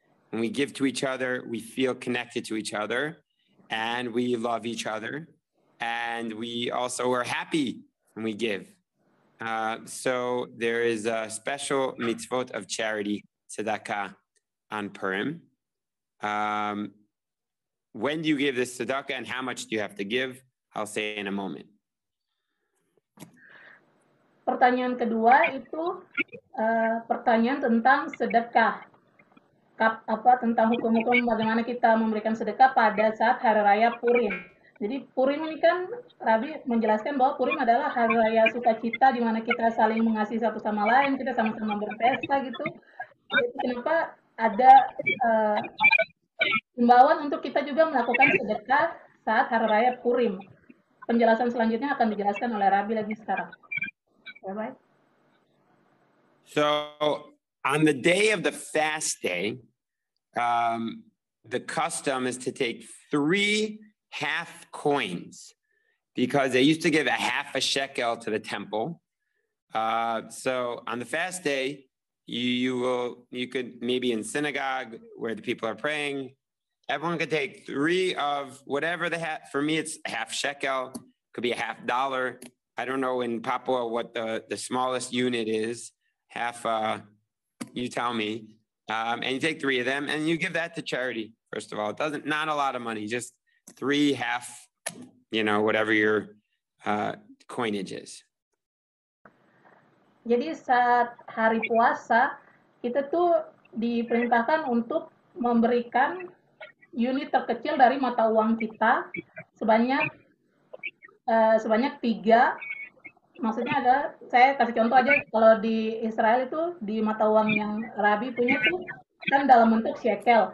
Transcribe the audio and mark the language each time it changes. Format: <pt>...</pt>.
<en>When we give to each other, we feel connected to each other, and we love each other, and we also are happy when we give. So there is a special mitzvot of charity, tzedakah, on Purim. When do you give this tzedakah and how much do you have to give? I'll say in a moment.</en> <id>pertanyaan kedua itu pertanyaan tentang sedekah. Tentang hukum-hukum bagaimana kita memberikan sedekah pada saat hari raya Purim. Jadi Purim ini kan Rabi menjelaskan bahwa Purim adalah hari raya sukacita di mana kita saling mengasihi satu sama lain, kita sama-sama berpesta gitu. Jadi kenapa ada himbauan untuk kita juga melakukan sedekah saat hari raya Purim. Penjelasan selanjutnya akan dijelaskan oleh Rabi lagi sekarang.</id> <en>Bye-bye. So on the day of the fast day, the custom is to take 3 half coins because they used to give a half a shekel to the temple. So on the fast day, you could maybe in synagogue where the people are praying, everyone could take 3 of whatever for me, it's half shekel, could be a $50. I don't know in Papua what the smallest unit is, half, you tell me. And you take 3 of them and you give that to charity. First of all, not a lot of money, just 3 half, whatever your coinage is.</en> <id>Jadi saat hari puasa, kita tuh diperintahkan untuk memberikan unit terkecil dari mata uang kita sebanyak 3. Maksudnya adalah, saya kasih contoh aja, kalau di Israel itu di mata uang yang Rabi punya tuh kan dalam bentuk shekel.</id>